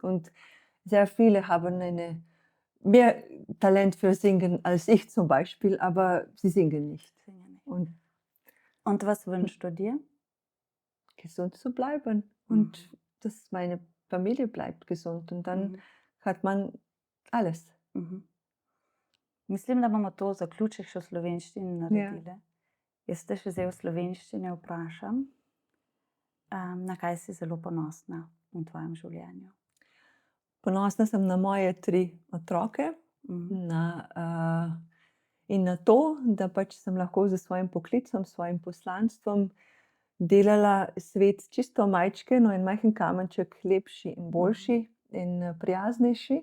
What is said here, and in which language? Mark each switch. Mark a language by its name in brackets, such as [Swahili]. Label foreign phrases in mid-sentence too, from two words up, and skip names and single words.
[German] Und sehr viele haben mehr Talent für Singen als ich zum Beispiel, aber sie singen nicht. Und was wünschst du dir? Gesund zu bleiben und dass meine Familie bleibt gesund und dann hat man alles. [Slovenian] Mislim, da bomo to zaključek še v slovenščini naredili. Jaz te še zdaj v slovenščini vprašam, na kaj si zelo ponosna v tvojem življenju? Ponosna sem na moje 3 otroke in na to, da pač sem lahko s svojim poklicem, svojim poslanstvom delala svet čisto majčkeno in majhen kamenček lepši in boljši in prijaznejši.